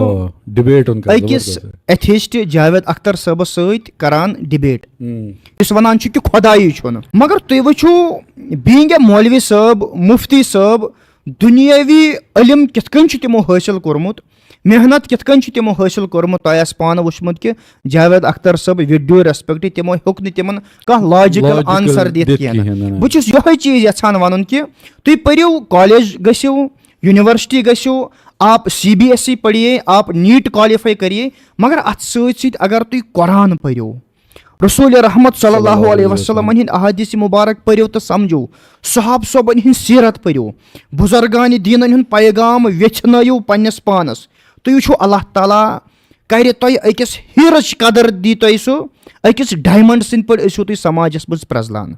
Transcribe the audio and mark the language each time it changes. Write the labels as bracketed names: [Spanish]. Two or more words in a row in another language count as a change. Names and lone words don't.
[Kashmiri] چھُ أکِس ایتھیسٹ جاوید اختر صٲبَس سۭتۍ کران ڈِبیٹ یُس وَنان چھُ کہِ خۄدایی چھُنہٕ مگر تُہۍ وٕچھِو [English] being a [Kashmiri] مولوی صٲب مُفتی صٲب دُنیٲوی علم کِتھ کٔنۍ چھُ تِمو حٲصِل کوٚرمُت محنت کِتھ کٔنۍ چھُ تِمو حٲصِل کوٚرمُت تۄہہِ آسہِ پانہٕ وٕچھمُت کہِ جاوید اختر صٲب [English] with due respect [Kashmiri] تِمو ہیوٚک نہٕ تِمن کانٛہہ [English] logical answer [Kashmiri] دِتھ کینٛہہ بہٕ چھُس یِہوے چیٖز یژھان وَنُن کہِ تُہۍ پٔرِو کالیج گٔژھِو یونیورسٹی گٔژھِو [Urdu] آپ CBSE پٔرِیے آپ نیٖٹ کالِفاے کٔرِیے [Kashmiri] مگر اَتھ سۭتۍ سۭتۍ اگر تُہۍ قۄران پٔرِو رسوٗلِ رحمت [Arabic] صلی اللہ علیہ وسلمن [Kashmiri] ہِنٛدۍ احادیث مُبارک پٔرِو تہٕ سمجھو صحاب صٲبن ہِنٛز سیٖرت پٔرِو بُزرگانہِ دیٖنن ہُنٛد پیغام ویٚژھنٲیِو پننِس پانس تُہۍ وٕچھِو اللہ تعالیٰ کرِ تۄہہِ أکِس ہیٖرٕچ قدر دی تۄہہِ سُہ أکِس ڈایمنٛڈ سٕنٛدۍ پٲٹھۍ ٲسِو تُہۍ سماجس منٛز پرٛزلان